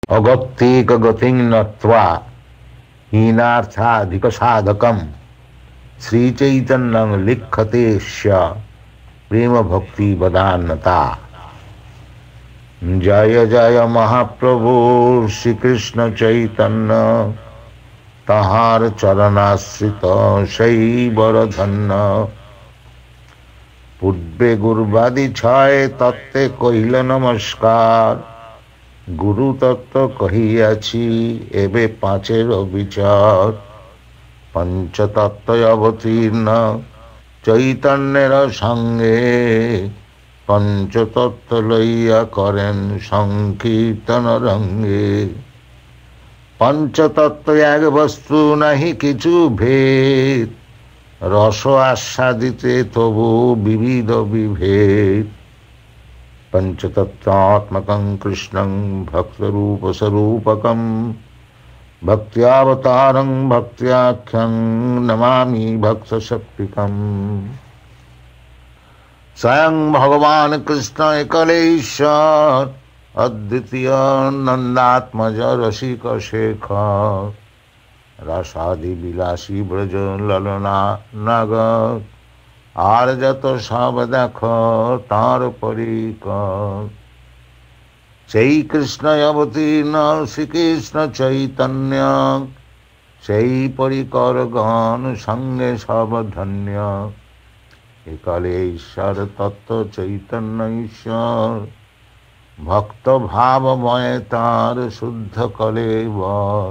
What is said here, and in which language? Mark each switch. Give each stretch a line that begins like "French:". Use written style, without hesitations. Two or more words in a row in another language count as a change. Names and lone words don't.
Sanskrit: अगत्येक गतिं नत्वा हीनार्थाधिक साधकम श्रीचैतन्यं लिखते स्य प्रेम भक्ति वदान्नता।
Bangla: জয় জয় মহাপ্রভু শ্রী কৃষ্ণ চৈতন্য, তাহার চরণাশ্রিত সেই বরধন্য। পূর্বে গুরবাদি ছয় তত্ত্বে কহিল নমস্কার, গুরু তত্ত্ব কহিয়াছি এবে পাঁচের বিচার। পঞ্চতত্ত্ব অবতীর্ণ চৈতন্যের সঙ্গে, পঞ্চতত্ত্ব লইয়া করেন সংকীর্তন রঙ্গে। পঞ্চতত্ত্ব এক বস্তু নাহি কিছু ভেদ, রস আস্বাদিতে তবু বিবিধ বিভেদ।
Sanskrit: पंचतत्त्वात्मकं कृष्णं भक्तरूपस्वरूपकं, भक्त्यावतारं भक्त्याख्यं नमामि भक्तशक्तिकम्।
Bangla: স্বয়ং ভগবান কৃষ্ণ একলেশ্বর, অদ্বিতীয় নন্দাত্মজ রসিক শেখর। রসাদি বিলাসী ব্রজ ললনা নগর, আর যত সব দেখো তার পরিকর। সেই কৃষ্ণ অবতীর্ণ শ্রীকৃষ্ণ চৈতন্য, সেই পরিকর গণ সঙ্গে সব ধন্য। একালে ঈশ্বর তত্ত্ব চৈতন্য ঈশ্বর, ভক্ত ভাবময় তার শুদ্ধ কলেবর।